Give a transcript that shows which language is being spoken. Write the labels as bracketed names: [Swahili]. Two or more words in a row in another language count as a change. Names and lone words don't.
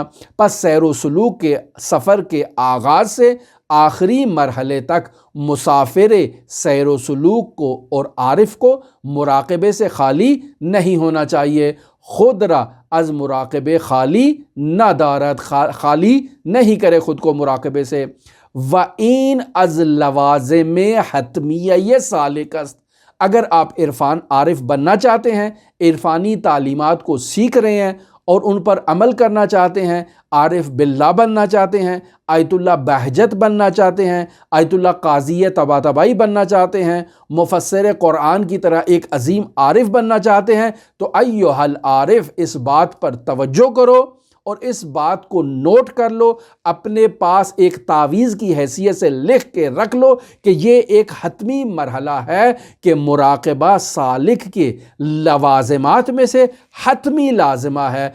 [Urdu] پس سیر و سلوک کے سفر کے آغاز سے آخری مرحلے تک مسافر سیر و سلوک کو اور عارف کو مراقبے سے خالی نہیں ہونا چاہیے۔ [Persian] خود را از مراقبے خالی نہ دارد، [Urdu] خالی نہیں کرے خود کو مراقبے سے۔ [Persian] وَإِنْ از لوازم حتمیہ سالک است، [Urdu] اگر آپ عارف بننا چاہتے ہیں، عرفانی تعلیمات کو سیکھ رہے ہیں اور ان پر عمل کرنا چاہتے ہیں، عارف باللہ بننا چاہتے ہیں، آیت اللہ بہجت بننا چاہتے ہیں، آیت اللہ قاضی طباطبائی بننا چاہتے ہیں، مفسر قرآن کی طرح ایک عظیم عارف بننا چاہتے ہیں، تو [Arabic] ایھا العارف، [Urdu] اس بات پر توجہ کرو اور اس بات کو نوٹ کر لو، اپنے پاس ایک تعویذ کی حیثیت سے لکھ کے رکھ لو کہ یہ ایک حتمی مرحلہ ہے کہ مراقبہ سالک کے لوازمات میں سے حتمی لازمہ ہے۔